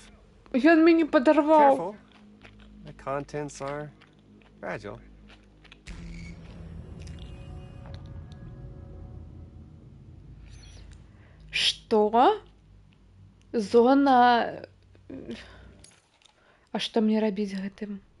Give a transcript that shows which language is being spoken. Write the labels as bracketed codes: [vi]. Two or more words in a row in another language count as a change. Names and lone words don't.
[be] Ён мяне падарваў. [en] Careful. The contents are fragile. [be] Што? Зона... А што мне рабіць з гэтым?